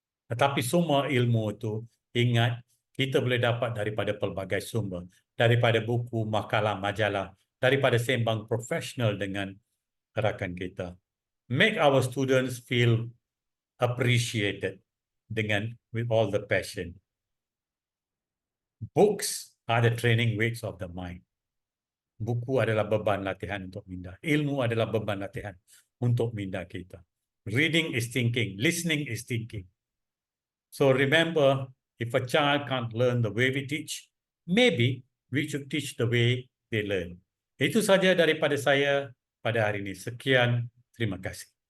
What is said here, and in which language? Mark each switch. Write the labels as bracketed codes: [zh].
[ms] Tetapi semua ilmu itu, ingat, kita boleh dapat daripada pelbagai sumber, daripada buku, makalah, majalah, daripada sembang profesional dengan rakan kita. [en] Make our students feel appreciated with all the passion. Books are the training weights of the mind. [ms] Buku adalah beban latihan untuk minda. Ilmu adalah beban latihan untuk minda kita. [en] Reading is thinking. Listening is thinking. So remember, if a child can't learn the way we teach, maybe we should teach the way they learn. [ms] Itu saja daripada saya pada hari ini. Sekian. Terima kasih.